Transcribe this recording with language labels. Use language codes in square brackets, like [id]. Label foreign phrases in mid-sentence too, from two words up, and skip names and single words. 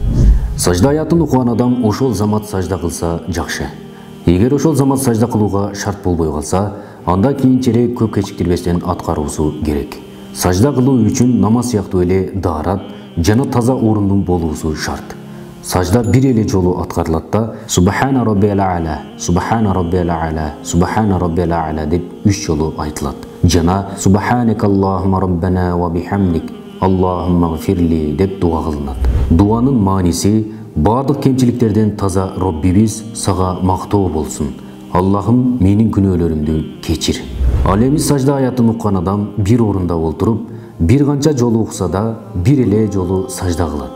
[ky] Сажда аятын окуган адам ошол замат сажда кылса жакшы. Эгер ошол замат сажда кылууга шарт болбой калса, анда кийинчерээк көп кечиктирбестен аткаруусу керек. Сажда кылуу үчүн намаз сыяктуу эле даарат жана таза орундун болуусу шарт. Сажда бир эле жолу аткарылат да [ar] سبحان ربي الأعلى, سبحان ربي الأعلى, سبحان ربي الأعلى [ky] деп 3 жолу айтылат. Жана [ar] سبحانك اللهم ربنا وبحمدك، اللهم اغفر لي [ky] деп дуа кылынат. Дуанын мааниси бардык кемчиликтерден таза Роббибиз сага мактоо болсун. Аллахым менин күнөөлөрүмдү кечир. Ал эми сажда аятын уккан адам бир орунда олтуруп, бир канча жолу укса да бир эле жолу сажда кылат.